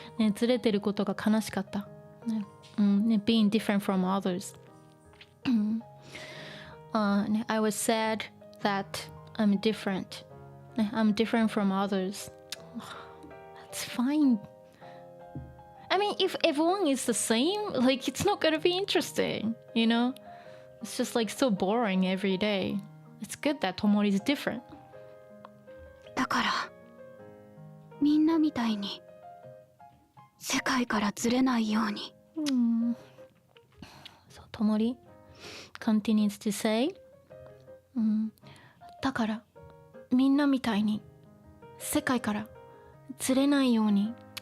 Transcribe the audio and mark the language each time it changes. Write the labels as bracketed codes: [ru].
[ja] ね、ずれてることが悲しかった。ね、ね、 [en] being different from others. I was sad that I'm different. [ja] ね、 [en] I'm different from others. That's fine. I mean, if everyone is the same, like it's not gonna be interesting, you know? It's just like so boring every day. It's good that Tomori is different. [ja] だからみんなみたいに世界からずれないように。 [en] So Tomori continues to say, [ja] だからみんなみたいに世界からずれないように。